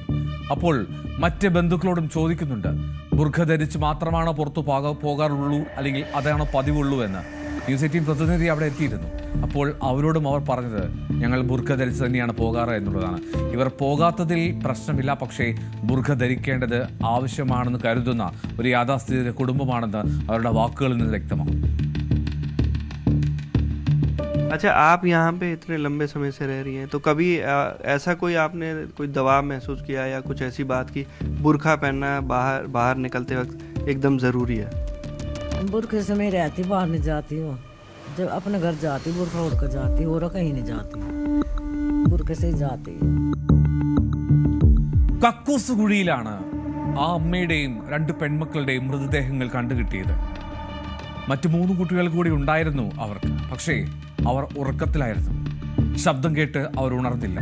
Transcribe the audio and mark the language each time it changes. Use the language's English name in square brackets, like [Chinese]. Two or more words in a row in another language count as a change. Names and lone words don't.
[Malayalam] അപ്പോൾ മറ്റ് ബന്ധുക്കളോടും ചോദിക്കുന്നുണ്ട്, ബുർഖ ധരിച്ച് മാത്രമാണോ പുറത്തു പോകാറുള്ളൂ, അല്ലെങ്കിൽ അതാണോ പതിവുള്ളൂ എന്ന്. ന്യൂസ് 18 പ്രതിനിധി അവിടെ എത്തിയിരുന്നു. അപ്പോൾ അവരോടും അവർ പറഞ്ഞത് ഞങ്ങൾ ബുർഖ ധരിച്ച് തന്നെയാണ് പോകാറ് എന്നുള്ളതാണ്. ഇവർ പോകാത്തതിൽ പ്രശ്നമില്ല, പക്ഷേ ബുർഖ ധരിക്കേണ്ടത് ആവശ്യമാണെന്ന് കരുതുന്ന ഒരു യാഥാസ്ഥിതിക കുടുംബമാണെന്ന് അവരുടെ വാക്കുകളിൽ നിന്ന് വ്യക്തമാണ്. [Hindi] अच्छा, आप यहाँ पे इतने लंबे समय से रह रही हैं, तो कभी ऐसा कोई आपने कोई दबाव महसूस किया या कुछ ऐसी बात की बुर्खा पहनना बाहर निकलते वक्त एकदम ज़रूरी है? बुर्खे से मैं रहती, बाहर नहीं जाती हूँ। जब अपने घर जाती बुर्खा उड़ कर जाती, और कहीं नहीं जाती, बुर्खे से ही जाती। [Malayalam] കക്കൂസ് കുഴിയിലാണ് ആ അമ്മയുടെയും 2 പെൺമക്കളുടെയും മൃതദേഹങ്ങൾ കണ്ടുകിട്ടിയത്. മറ്റു 3 കുട്ടികൾ കൂടി ഉണ്ടായിരുന്നു അവർക്ക്. പക്ഷേ അവർ ഉറക്കത്തിലായിരുന്നു. ശബ്ദം കേട്ട് അവർ ഉണർന്നില്ല.